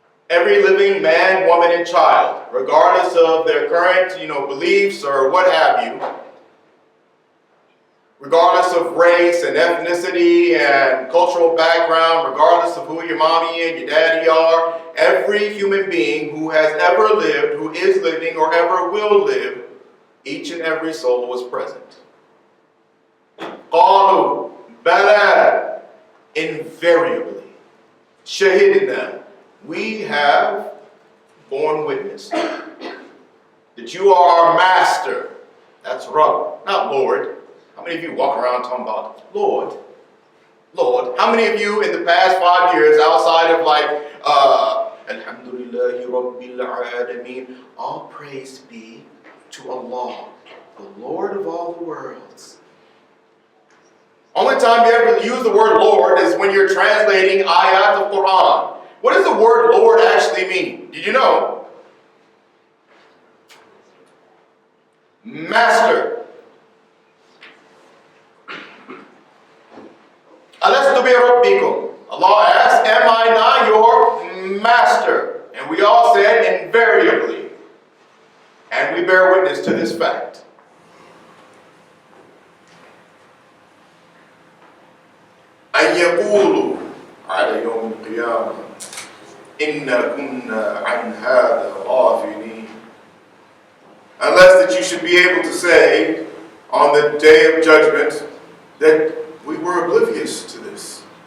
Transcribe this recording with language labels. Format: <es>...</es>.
<en>Every living man, woman, and child, regardless of their current, beliefs or what have you, regardless of race and ethnicity and cultural background, regardless of who your mommy and your daddy are, every human being who has ever lived, who is living, or ever will live, each and every soul was present.</en> <ar>قالوا بلى,</ar> <en>invariably.</en> <ar>شهدنا,</ar> <en>we have borne witness that you are our master. That's Rabb, not Lord. How many of you walk around talking about Lord? Lord. How many of you in the past 5 years, outside of Alhamdulillahi Rabbil Alameen, all praise be to Allah, the Lord of all the worlds. Only time you ever use the word Lord is when you're translating ayat of Quran. What does the word Lord actually mean? Did you know? Master.</en> <ar>Alastu bi rabbikum.</ar> <en>Allah asked, am I not your master? And we all said invariably. And we bear witness to this fact.</en> <ar>أن يقولوا على يوم القيامة إنا كنا عن هذا غافلين.</ar> <en>Unless that you should be able to say on the day of judgment that we were oblivious to this.</en>